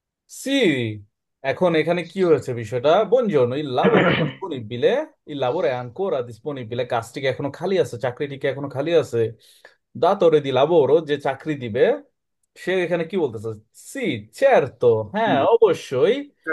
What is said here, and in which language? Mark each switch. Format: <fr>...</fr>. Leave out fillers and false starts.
<bn>Sì, এখন এখানে কি হয়েছে বিষয়টা?</bn> <it>Buongiorno, il lavoro è disponibile? Il lavoro è ancora disponibile?</it> <bn>কাজটি কি এখনো খালি আছে? চাকরিটি কি এখনো খালি আছে?</bn> <it>datore di lavoro,</it> <bn>যে চাকরি দিবে, সে এখানে কি বলতেছে?</bn> <it>Sì, certo,</it> <bn>হ্যাঁ, অবশ্যই।</bn>